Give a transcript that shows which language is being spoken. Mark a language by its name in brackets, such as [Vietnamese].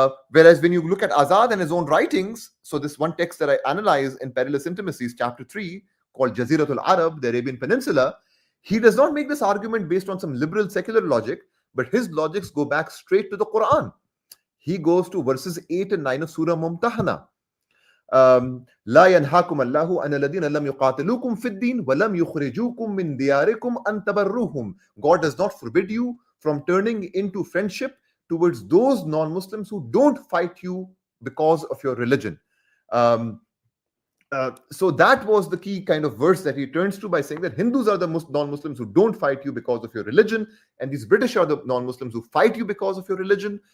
[English] Whereas when you look at Azad and his own writings, so this one text that I analyze in Perilous Intimacies, chapter 3, called Jaziratul Arab, the Arabian Peninsula, he does not make this argument based on some liberal secular logic, but his logics go back straight to the Quran. He goes to verses 8 and 9 of Surah Mumtahana. [Arabic] لا ينهاكم الله عن الذين لم يقاتلوكم في الدين ولم يخرجوكم من دياركم أن تبروهم. [English] God does not forbid you from turning into friendship towards those non-Muslims who don't fight you because of your religion. So that was the key kind of verse that he turns to by saying that Hindus are the non-Muslims who don't fight you because of your religion, and these British are the non-Muslims who fight you because of your religion.